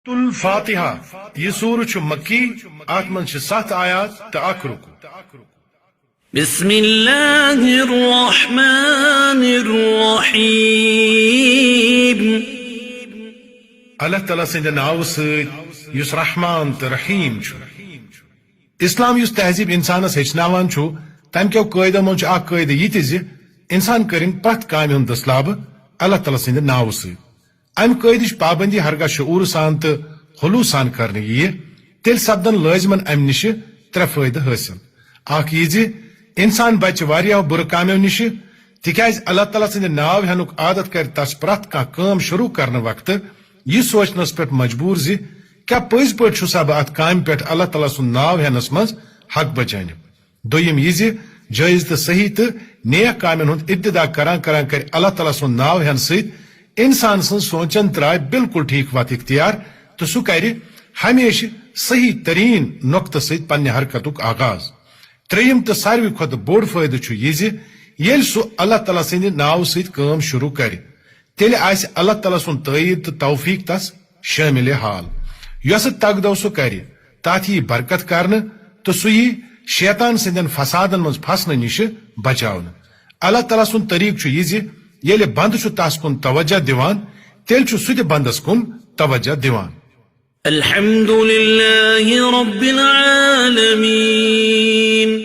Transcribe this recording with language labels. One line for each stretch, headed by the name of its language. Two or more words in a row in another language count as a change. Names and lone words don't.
Kashmiri: الفاتحہ یہ سورہ چھ مکی ات من چھ 7 آیات تو 1 رکو.
Arabic: بسم اللہ الرحمن الرحیم.
Kashmiri: اللہ تعالیٰ سند ناو سید یس رحمان تو رحیم چھ. اسلام یس تہذیب انسانس ہچناوان چھ تم کیو قاعدہ من چھ اخ قاعدہ یہ تہ انسان کرن پرت کامہ ہند دستلاب اللہ تعالیٰ سند ناو سید. ام قاعدچ پابندی ہرگاہ شعور سان تو خلوص سان کرنے یہ تیل سپدن لازمن ام نش 3 فائدہ حاصل. اخ یہ انسان بچ واریاہ بر کامیو نش تکیاز اللہ تعالیٰ سند ناو ہینک عادت کر تس پرت کان کام شروع کرنے وقت یہ سوچنس پہ مجبور کیا پز پہ چھسا بہ ات کام پہ اللہ تعالیٰ سن ناو ہینس مز حق بجانب. دویم یہ جائز تو صحیح تو نیک کامن ہند ابتدا کران کر اللہ تعالیٰ سن ناو ہین ست انسان سن سوچن ترائے بالکل ٹھیک وات اختیار تو سہ کر ہمیشہ صحیح ترین نقطہ ست پنہ حرکتک آغاز. تریم تو ساروی کھت بوڑ فائدہ یہ یل سہ اللہ تعالیٰ سند ناو ست کام شروع کر تیل آس اللہ تعالیٰ سن تائید تو توفیق تس شامل حال. یس تگ دو سہ کر تات یہ برکت کرنے تو سہ یہ شیطان سندین فسادن مز پھسنے نش بچاؤن. اللہ تعالیٰ سن طریق یہ یل بند تس کن توجہ دیوان تیل سہ بندس کن توجہ دیوان.
Arabic: الحمد للہ رب العالمین.